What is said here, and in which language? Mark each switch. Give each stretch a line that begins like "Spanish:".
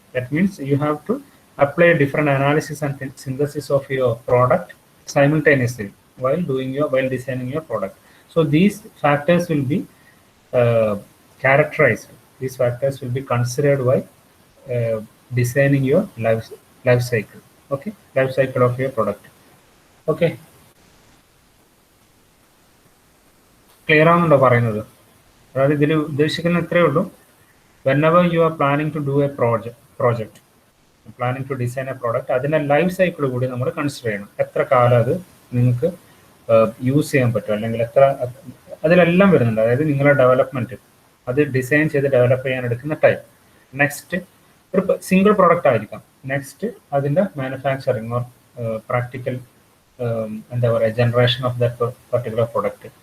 English: That means you have to apply different analysis and synthesis of your product simultaneously while designing your product. So these factors will be uh, characterized. These factors will be considered while designing your life cycle. Okay, life cycle of your product.
Malayalam: Okay, clear ആവുന്നുണ്ടോ പറയുന്നത്? അതായത് ഇതിൽ ഉദ്ദേശിക്കുന്ന ഇത്രയേ ഉള്ളൂ.
English: Whenever you are planning to do a project, planning to design a product,
Malayalam: അതിന്റെ life cycle കൂടി നമ്മൾ കൺസിഡർ ചെയ്യണം. എത്ര കാലം അത് നിങ്ങൾക്ക് യൂസ് ചെയ്യാൻ പറ്റും, അല്ലെങ്കിൽ എത്ര, അതിലെല്ലാം വരുന്നുണ്ട്. അതായത് നിങ്ങളുടെ ഡെവലപ്മെന്റ്, അത് ഡിസൈൻ ചെയ്ത് ഡെവലപ്പ് ചെയ്യാൻ എടുക്കുന്ന ടൈം. നെക്സ്റ്റ്, ഒരു സിംഗിൾ പ്രോഡക്റ്റ് ആയിരിക്കാം. നെക്സ്റ്റ്, അതിന്റെ മാനുഫാക്ചറിങ് ഓർ പ്രാക്ടിക്കൽ എന്താ പറയുക,
English: Generation of that particular product.